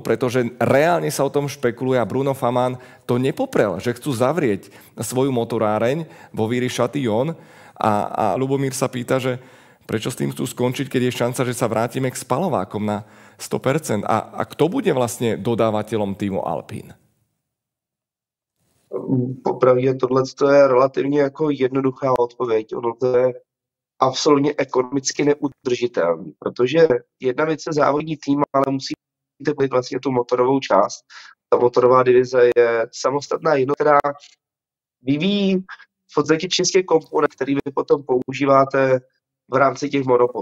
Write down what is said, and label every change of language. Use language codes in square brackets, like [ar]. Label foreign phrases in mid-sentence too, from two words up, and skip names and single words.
[sk] Pretože reálne sa o tom špekuluje a Bruno Faman to nepoprel, že chcú zavrieť svoju motoráreň vo Viry-Châtillon a Ľubomír sa pýta, že prečo s tým chcú skončiť, keď je šanca, že sa vrátime k spalovákom na 100%. A kto bude vlastne dodávateľom týmu Alpine? [cs] Popravdě tohle je relativně jako jednoduchá odpověď. Ono to je absolutně ekonomicky neudržitelný, protože jedna věc je závodní tým, ale musíte být vlastně tu motorovou část. Ta motorová divize je samostatná jednotka, která vyvíjí v podstatě čistě komponent, který vy potom používáte v rámci těch monopostů.